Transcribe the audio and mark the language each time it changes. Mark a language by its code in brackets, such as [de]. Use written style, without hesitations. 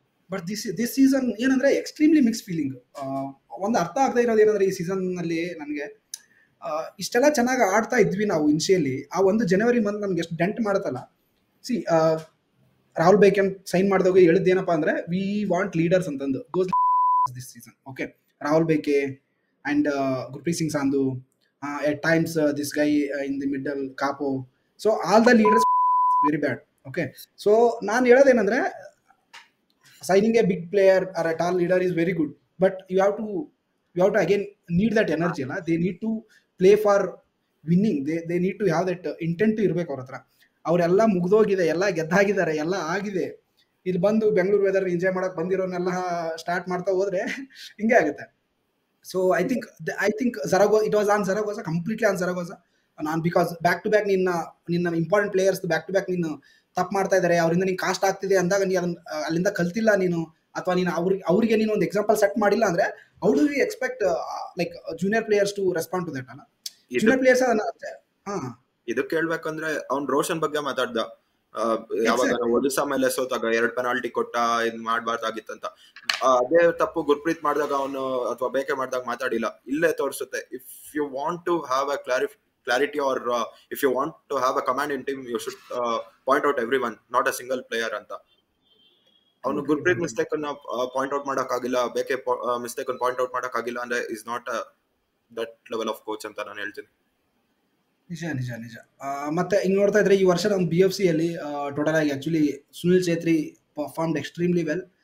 [kn] But this season ಏನಂದ್ರೆ extremely mix feeling. ಒಂದು ಅರ್ಥ ಆಗದೆ ಇರೋದು ಏನಂದ್ರೆ, ಈ ಸೀಸನ್ ನಲ್ಲಿ ನನಗೆ ಇಷ್ಟೆಲ್ಲ ಚೆನ್ನಾಗಿ ಆಡ್ತಾ ಇದ್ವಿ ನಾವು ಇನಿಷಿಯಲಿ. ಆ ಒಂದು ಜನವರಿ ಮಂತ್ ನಮ್ಗೆ ಎಷ್ಟು dent ಮಾಡುತ್ತಲ್ಲ. C Rahul Biocon sign ಮಾಡಿದಾಗ ಹೇಳಿದ್ದೇನಪ್ಪ ಅಂದ್ರೆ, [en] we want leaders [kn] ಅಂತಂದು. [en] This season okay, Rahul Bheke and Gurpreet Singh Sandhu, at times this guy in the middle, Capo. So all the leaders very bad. Okay, so [kn] ನಾನು ಹೇಳೋದೇನಂದ್ರೆ, [en] signing a big player or a tall leader is very good, but you have to again need that energy ಅಲ್ಲ. they need to play for winning. they need to have that intent [kn] ಇರಬೇಕು ಅವ್ರ ಹತ್ರ. ಅವರೆಲ್ಲ ಮುಗ್ದೋಗಿದೆ, ಎಲ್ಲ ಗೆದ್ದಾಗಿದ್ದಾರೆ, ಎಲ್ಲ ಆಗಿದೆ. ಇಲ್ಲಿ ಬಂದು ಬೆಂಗಳೂರು ವೆದರ್ ಎಂಜಾಯ್ ಮಾಡಕ್ ಬಂದಿರೋನೆಲ್ಲ ಸ್ಟಾರ್ಟ್ ಮಾಡ್ತಾ ಹೋದ್ರೆ ಹಿಂಗೆ ಆಗುತ್ತೆ. [en] So I think Zaragoza, it was on Zaragoza, completely on Zaragoza. [kn] Because back to back ನಿನ್ನ important players back to back ನೀನು ತಪ್ಪು ಮಾಡ್ತಾ ಇದ್ದಾರೆ, ಅವರಿಂದ ನೀನು ಕಾಸ್ಟ್ ಆಗ್ತಿದೆ ಅಂದಾಗ ನೀನು ಅಲ್ಲಿಂದ ಕಲ್ತಿಲ್ಲ ನೀನು, ಅಥವಾ ನೀನು ಅವ್ರಿಗೆ ನೀನು ಒಂದು ಎಕ್ಸಾಂಪಲ್ ಸೆಟ್ ಮಾಡಿಲ್ಲ ಅಂದ್ರೆ, [en] how do you expect like junior players to respond to that [kn] ಅಲ್ಲ? [en] junior players [kn] ಇದು ಕೇಳ್ಬೇಕಂದ್ರೆ ಅವ್ನು ರೋಷನ್ ಬಗ್ಗೆ ಮಾತಾಡ್ದ. ಯಾವಾಗ ಒಡಿಸಾ ಮೇಲೆ ಸೋತಾಗ 2 ಪೆನಾಲ್ಟಿ ಕೊಟ್ಟ, ಇದ್ ಮಾಡ್ಬಾರ್ದಾಗಿತ್ತಂತ. ಅದೇ ತಪ್ಪು ಗುರ್ಪ್ರೀತ್ ಮಾಡಿದಾಗ ಅವನು ಅಥವಾ ಬೇಕೆ ಮಾಡಿದಾಗ ಮಾತಾಡಿಲ್ಲ. ಇಲ್ಲೇ ತೋರಿಸುತ್ತೆ, [en] If you want to have a clarity, or if you want to have a command in team, you should point out everyone, not a single player ಅಂತ. [kn] ಅವನು ಗುರ್ಪ್ರೀತ್ ಮಿಸ್ಟೇಕ್ ಅನ್ನ ಪಾಯಿಂಟ್ ಔಟ್ ಮಾಡೋಕ್ಕಾಗಿಲ್ಲ, ಬೇಕೆ ಮಿಸ್ಟೇಕ್ ಅನ್ನು ಪಾಯಿಂಟ್ ಔಟ್ ಮಾಡೋಕ್ಕಾಗಿಲ್ಲ ಅಂದ್ರೆ [en] is not that level of coach [kn] ಅಂತ ನಾನು ಹೇಳ್ತೀನಿ. ನಿಜ ನಿಜ ನಿಜ. ಮತ್ತೆ ಹಿಂಗ್ ನೋಡ್ತಾ ಇದ್ರೆ ಈ ವರ್ಷ ನಮ್ಮ BFC ಅಲ್ಲಿ ಟೋಟಲ್ ಆಗಿ actually Sunil ಛೇತ್ರಿ [en] Performed extremely well.